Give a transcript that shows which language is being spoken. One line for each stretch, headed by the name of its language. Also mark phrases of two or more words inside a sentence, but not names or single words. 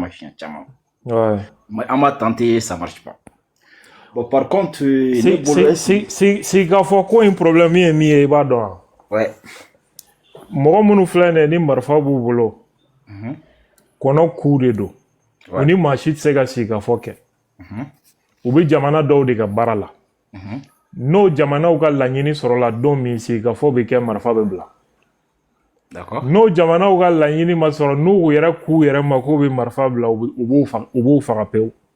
French: Ouais. Mais à ma tenté ça marche pas. Bon, par contre,
Bambara: si ka fɔ ko in problème ye min ye i b'a dɔn wa?
French: Ouais.
Bambara: Mɔgɔ minnu filɛ nin ye ni marifa b'u bolo kɔnɔ ku de don u ni maa si tɛ se ka sigi ka fɔ kɛ u bɛ jamana dɔw de ka baara la n'o jamanaw ka laɲini sɔrɔla don min sigi ka fɔ bɛ kɛ marifa bɛ bila n'o jamanaw ka laɲini ma sɔrɔ n'u yɛrɛ k'u yɛrɛ ma k'u bɛ marifa bila u b'u faga pewu.